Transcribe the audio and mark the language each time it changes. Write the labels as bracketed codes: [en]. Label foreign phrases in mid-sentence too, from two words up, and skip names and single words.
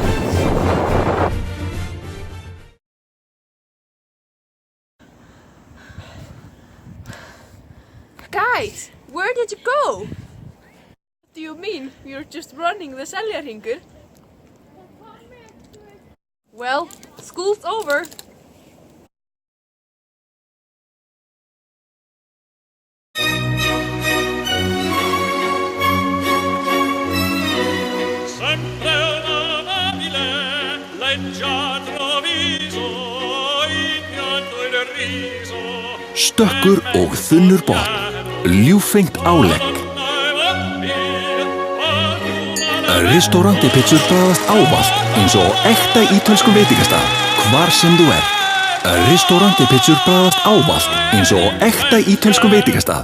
[en] Guys, where did you go? What do you mean? You're just running the Seljaringur? Well, school's over. [it] Sempre una nobile leggiadro viso, il pianto e il riso. [is] Stökkur og þunnur botn, ljúffengt álegg. Restauranti pizzur bragðast ávallt eins og á ekta ítölskum veitingastað, hvar sem þú ert. Restauranti pizzur bragðast ávallt eins og á ekta ítölskum veitingastað.